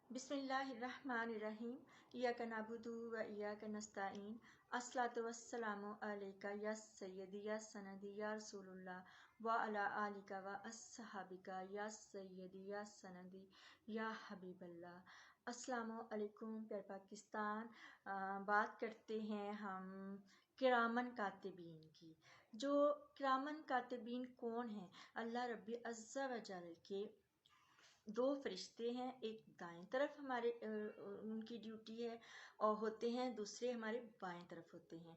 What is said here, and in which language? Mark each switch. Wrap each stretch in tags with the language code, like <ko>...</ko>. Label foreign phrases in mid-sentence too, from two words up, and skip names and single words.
<ar>بسم الله الرحمن الرحيم. إياك نعبد وإياك نستعين. الصلاة والسلام عليك يا سيدي يا سندي يا رسول الله وعلى آلك وأصحابك يا سيدي يا سندي يا حبيب الله. السلام عليكم</ar> <ur>پیارے پاکستان. بات کرتے ہیں ہم</ur> <ar>كراماً كاتبين</ar> <ur>کی. جو</ur> <ar>كراماً كاتبين</ar> <ur>کون ہے?</ur> <ar>الله ربي عز وجل</ar> <ur>کے دو فرشتے ہیں، ایک دائیں طرف ہمارے ان کی ڈیوٹی ہے اور ہوتے ہیں، دوسرے ہمارے بائیں طرف ہوتے ہیں.</ur>